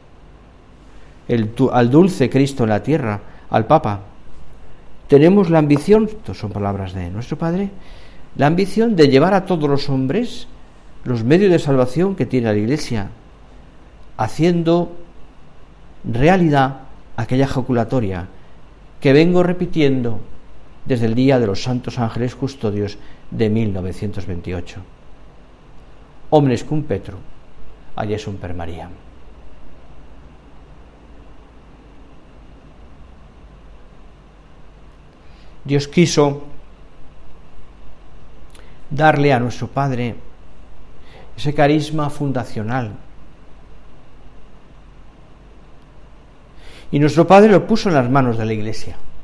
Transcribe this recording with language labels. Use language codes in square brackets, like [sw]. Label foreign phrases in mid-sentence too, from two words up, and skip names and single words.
[es] al dulce Cristo en la tierra, al Papa, tenemos la ambición, estas son palabras de nuestro Padre, la ambición de llevar a todos los hombres los medios de salvación que tiene la Iglesia, haciendo realidad aquella ejaculatoria que vengo repitiendo desde el día de los Santos Ángeles Custodios de 1928. [la] Omnes cum Petru, adiesum per Mariam. [es] Dios quiso darle a nuestro Padre ese carisma fundacional. Y nuestro Padre lo puso en las manos de la Iglesia.